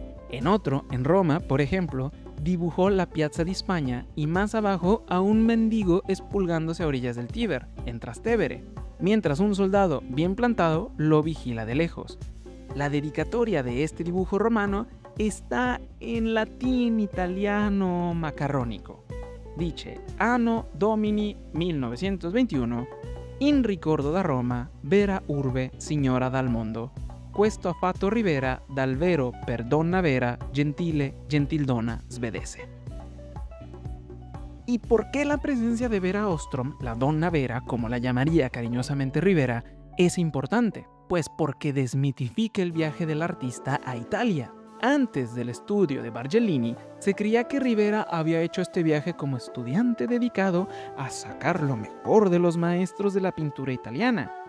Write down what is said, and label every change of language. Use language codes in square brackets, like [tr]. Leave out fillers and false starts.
[es] En otro, en Roma, por ejemplo, dibujó la Piazza di España y más abajo a un mendigo expulgándose a orillas del Tíber, en Trastevere, mientras un soldado bien plantado lo vigila de lejos. La dedicatoria de este dibujo romano está en latín italiano macarrónico. Dice [it] Anno Domini 1921, in ricordo da Roma, vera urbe signora dal mondo. Questo ha fatto Rivera dal vero per donna vera, gentile, gentildona svedese. [es] ¿Y por qué la presencia de Vera Ostrom, la donna Vera, como la llamaría cariñosamente Rivera, es importante? Pues porque desmitifica el viaje del artista a Italia. Antes del estudio de Bargellini, se creía que Rivera había hecho este viaje como estudiante dedicado a sacar lo mejor de los maestros de la pintura italiana.